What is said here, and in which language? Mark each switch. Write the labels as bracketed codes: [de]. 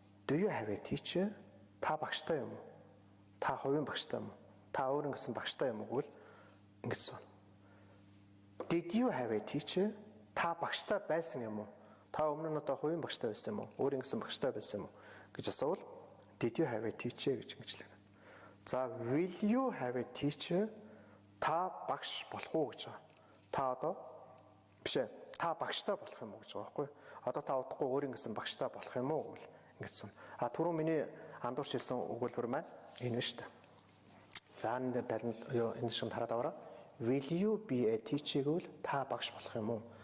[en] Do you have a teacher? [mn] Та багштай юм уу? Та хувийн багштай юм уу? Та өөр ингэсэн багштай юм уу гэвэл ингэж байна. [en] Did you have a teacher? [mn] Та багштай байсан юм уу? Та өмнө нь одоо хувийн багштай байсан юм уу? Өөр ингэсэн багштай байсан юм уу гэж асуувал [en] did you have a teacher [mn] гэж ингэжлээ. [en] За will you have a teacher? [mn] Та багш болох уу гэж байгаа. Та одоо биш ээ. Та багштай болох юм уу гэж байгаа байхгүй. Одоо та удахгүй өөр ингэсэн багштай болох юм уу гэвэл ингэсэн. Түрүү миний андуурч хэлсэн өгүүлбэр маань энэ нь шүү дээ. За энэ талд энэ шиг хараад аваарай. [en] Will you be a teacher [mn] гэвэл та багш болох юм уу?